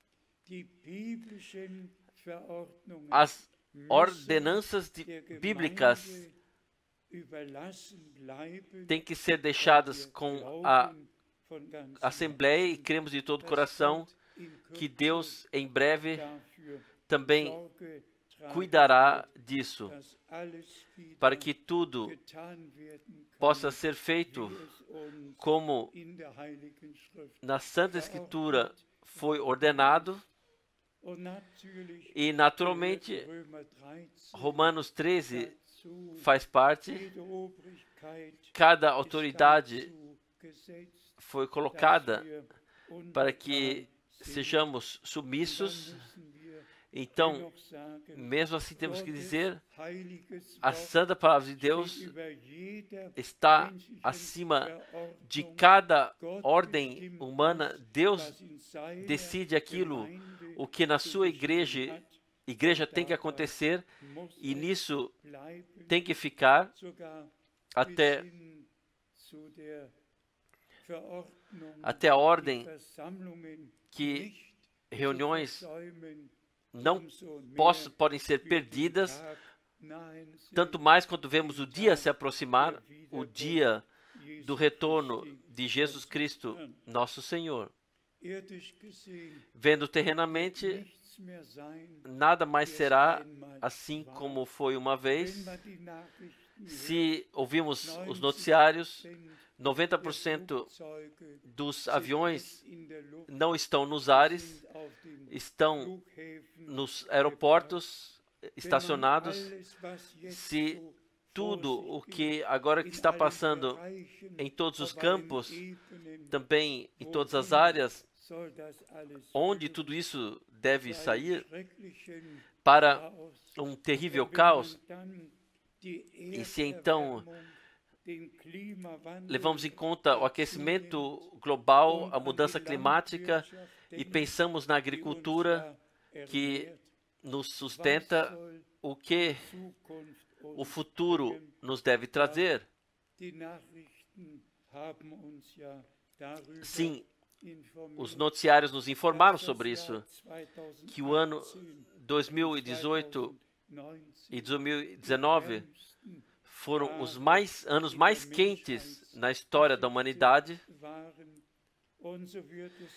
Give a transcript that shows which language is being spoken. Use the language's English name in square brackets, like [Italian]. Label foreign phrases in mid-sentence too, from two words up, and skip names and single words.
[Portuguese] As ordenanças bíblicas têm que ser deixadas com a Assembleia e cremos de todo o coração que Deus em breve também cuidará disso, [German] dass alles wieder [Portuguese] para que tudo [German] getan werden kann, [Portuguese] possa ser feito [German] wie es uns [Portuguese] como [German] in der Heiligen Schrift [Portuguese] na Santa Escritura foi ordenado. [German] und natürlich [Portuguese] E, naturalmente, [German] gehört Römer 13 [Portuguese] Romanos 13 [German] dazu. [Portuguese] faz parte. [German] Jede Obrigkeit [Portuguese] Cada [German] ist [Portuguese] autoridade [German] dazu gesetzt, [Portuguese] foi [German] dass [Portuguese] colocada [German] wir [Portuguese] para que [German] untertan sind. [Portuguese] sejamos [German] Dann [Portuguese] submissos. [German] müssen wir [Portuguese] Então, [German] dennoch sagen, [Portuguese] mesmo assim, temos que [German] Gottes [Portuguese] dizer: [German] heiliges [Portuguese] a [German] Wort [Portuguese] santa palavra de [German] steht [Portuguese] Deus [German] über jeder [Portuguese] está [German] menschlichen [Portuguese] acima de [German] Verordnung. [Portuguese] cada [German] Gott [Portuguese] ordem [German] bestimmt [Portuguese] humana. [German] das, [Portuguese] Deus [German] was in seiner [Portuguese] decide aquilo, [German] Gemeinde [Portuguese] o que na [German] zu [Portuguese] sua [German] geschehen hat, [Portuguese] igreja tem que acontecer, [German] muss [Portuguese] e [German] es [Portuguese] nisso [German] bleiben, [Portuguese] tem que ficar [German] sogar [Portuguese] até, [German] bis hin zu der Verordnung, [Portuguese] até a [German] die [Portuguese] ordem [German] Versammlungen [Portuguese] que [German] nicht [Portuguese] reuniões [German] zu versäumen, [Portuguese] não [German] umso mehr [Portuguese] podem ser [German] wir den [Portuguese] perdidas, [German] Tag nahen sehen, [Portuguese] tanto mais quando vemos o dia se aproximar, o dia [German] Jesu [Portuguese] do retorno [German] Christi, [Portuguese] de Jesus Cristo, nosso Senhor. [German] irdisch gesehen, [Portuguese] Vendo terrenamente, [German] nichts mehr sein, [Portuguese] nada mais [German] wie es [Portuguese] será [German] einmal [Portuguese] assim [German] war. [Portuguese] como foi uma vez. [German] Wenn man die Nachrichten [Portuguese] Se ouvimos [German] hört, [Portuguese] os noticiários, [German] 90% [Portuguese] 90% [German] der Flugzeuge [Portuguese] dos [German] sind [Portuguese] aviões [German] nicht in der Luft, [Portuguese] não estão nos ares, [German] sind auf den [Portuguese] estão [German] Flughäfen [Portuguese] nos aeroportos estacionados. [German] Alles, was jetzt [Portuguese] Se [German] so [Portuguese] tudo [German] vor [Portuguese] o [German] sich [Portuguese] que [German] geht, [Portuguese] agora que [German] in [Portuguese] está [German] allen [Portuguese] passando [German] Bereichen, [Portuguese] em todos os [German] auf allen [Portuguese] campos, [German] Ebenen, [Portuguese] também em todas as [German] wohin [Portuguese] áreas, [German] soll das alles [Portuguese] onde [German] führen? [Portuguese] tudo isso deve [German] Zu einem [Portuguese] sair [German] schrecklichen [Portuguese] para [German] Chaos. [Portuguese] um terrível [German] Und wenn [Portuguese] caos. [German] man dann die [Portuguese] E se então [German] Erderwärmung, den Klimawandel, [Portuguese] levamos em conta o [German] dazu [Portuguese] aquecimento [German] nimmt [Portuguese] global, [German] und [Portuguese] a [German] an [Portuguese] mudança [German] die [Portuguese] climática, [German] Landwirtschaft [Portuguese] e [German] denkt, [Portuguese] pensamos na [German] die uns [Portuguese] agricultura [German] ja [Portuguese] que [German] ernährt, [Portuguese] nos [German] was [Portuguese] sustenta, [German] soll [Portuguese] o que [German] Zukunft [Portuguese] o [German] uns [Portuguese] futuro [German] bringen? [Portuguese] nos deve trazer. [German] Die Nachrichten haben uns ja darüber [Portuguese] Sim, [German] informiert, [Portuguese] os noticiários nos informaram [German] dass das [Portuguese] sobre [German] Jahr [Portuguese] isso, que o ano [German] 2018 [Portuguese] 2018 e 2019 [German] ärmsten [Portuguese] foram os anos mais quentes na história da humanidade, [German] waren. Und so wird es